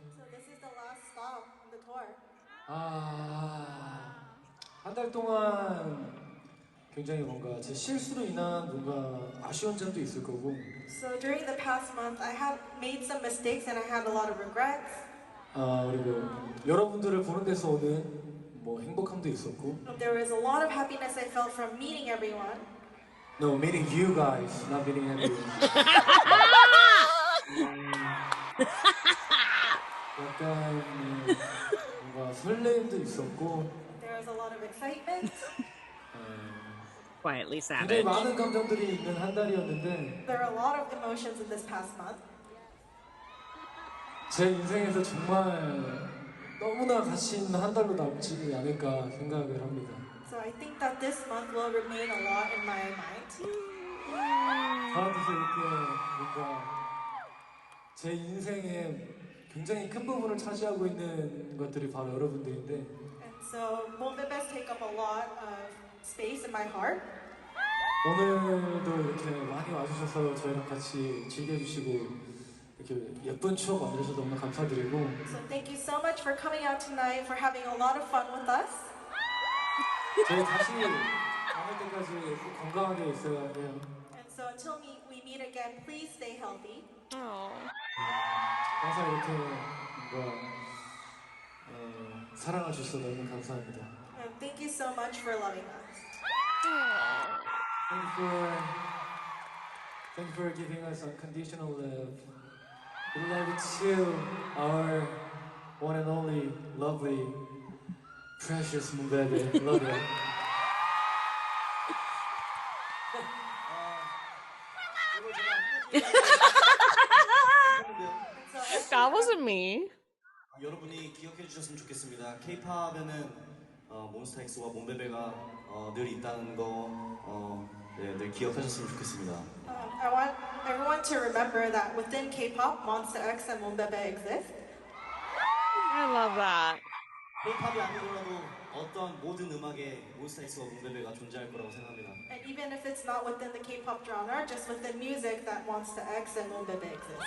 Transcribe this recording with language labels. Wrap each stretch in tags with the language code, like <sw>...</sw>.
<en>So this is the last stop on the tour.</en> <ko>한 달 동안 굉장히 뭔가 제 실수로 인한 뭔가 아쉬운 점도 있을 거고.</ko> <en>So during the past month, I have made some mistakes and I had a lot of regrets.</en> <ko>그리고 여러분들을 보는 데서 오는 뭐 행복함도 있었고.</ko> <en>There was a lot of happiness I felt from meeting everyone. No, meeting you guys, not meeting everyone.</en> <ko>약간 뭔가 설렘도 있었고.</ko> <en>There was a lot of excitement. Quietly savage.</en> <ko>많은 감정들이 있는 한 달이었는데.</ko> <en>There are a lot of emotions in this past month.</en> <ko>제 인생에서 정말 너무나 가치 있는 한 달로 남지 않을까 생각을 합니다.</ko> <en>So I think that this month will remain a lot in my mind.</en> <ko>저한테서 이렇게 뭔가 제 인생에 굉장히 큰 부분을 차지하고 있는 것들이 바로 여러분들인데.</ko> <en>And so Monbebes take up a lot of space in my heart.</en> <ko>오늘도 이렇게 많이 와주셔서 저희랑 같이 즐겨주시고 이렇게 예쁜 추억 만들어주셔서 너무 감사드리고.</ko> <en>So thank you so much for coming out tonight, for having a lot of fun with us.</en> <ko>저희 다시 만날 때까지 건강하게 있어야 해요.</ko> <en>And so until we meet again, please stay healthy.</en> <ko>항상 이렇게 뭔가 사랑해 주셔서 너무 감사합니다.</ko> <en>And thank you so much for loving us. Thank you for giving us unconditional love. We love you too, our one and only lovely, precious Monbebe. Love you. That wasn't me.</en> <ko>여러분이 기억해 주셨으면 좋겠습니다. K-팝에는 몬스타 X와 몬베베가 늘 있다는 거 늘 기억하셨으면 좋겠습니다.</ko> <en>I want everyone to remember that within K-pop, Monsta X and Monbebe exist. I love that.</en> <ko>K-팝이 아니더라도 어떤 모든 음악에 몬스타 X와 몬베베가 존재할 거라고 생각합니다.</ko> <en>And even if it's not within the K-pop genre, just within music, that Monsta X and Monbebe exist.</en>